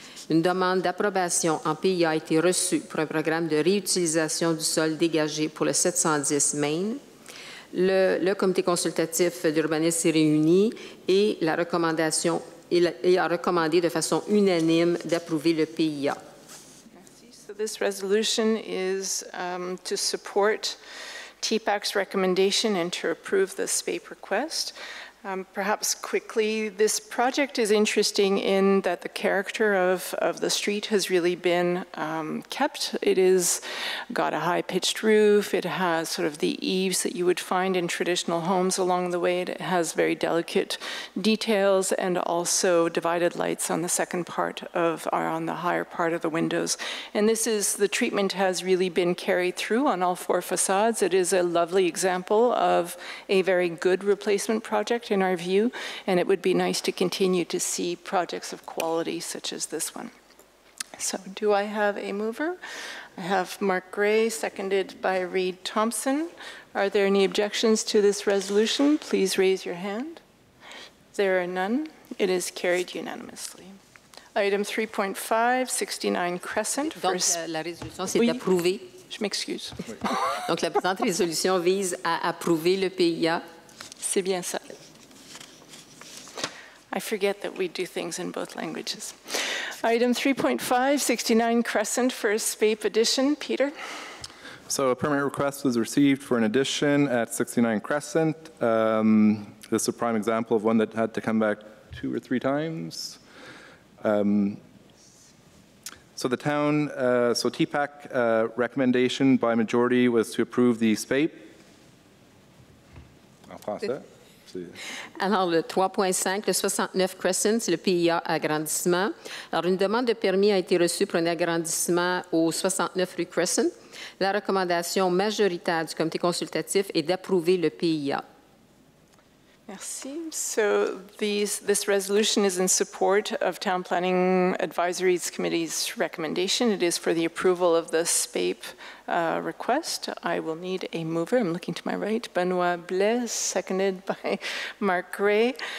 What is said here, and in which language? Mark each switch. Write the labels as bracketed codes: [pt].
[fr] Une demande d'approbation en PIA a été reçue pour un programme de réutilisation du sol dégagé pour le 710 Main. Le comité consultatif d'urbanisme s'est réuni et la recommandation et a recommandé de façon unanime d'approuver le PIA. Merci. [en] So this resolution is to support TPAC's recommendation and to approve the SPAPE request. Perhaps quickly, this project is interesting in that the character of the street has really been kept. It is got a high-pitched roof. It has sort of the eaves that you would find in traditional homes along the way. It has very delicate details and also divided lights on the second part of, or on the higher part of the windows. And this is, the treatment has really been carried through on all four facades. It is a lovely example of a very good replacement project in our view, and it would be nice to continue to see projects of quality such as this one. So do I have a mover? I have Mark Gray, seconded by Reed Thompson. Are there any objections to this resolution? Please raise your hand. There are none. It is carried unanimously. Item 3.5, 69 Crescent. [fr] Donc, la résolution, c'est d'approuver. Je m'excuse. Donc, la présente résolution vise à approuver le PIA. C'est bien ça. [en] I forget that we do things in both languages. Item 3.5, 69 Crescent for a SPAPE addition. Peter? So a permit request was received for an addition at 69 Crescent. This is a prime example of one that had to come back 2 or 3 times. So the town, so TPAC recommendation by majority was to approve the SPAPE. I'll pass that. [fr] Alors, le 3.5, le 69 Crescent, c'est le PIA agrandissement. Alors, une demande de permis a été reçue pour un agrandissement au 69 rue Crescent. La recommandation majoritaire du comité consultatif est d'approuver le PIA. Merci. [en] So this resolution is in support of Town Planning Advisory Committee's recommendation. It is for the approval of the SPAPE request. I will need a mover. I'm looking to my right. Benoit Blaise, seconded by Mark Gray.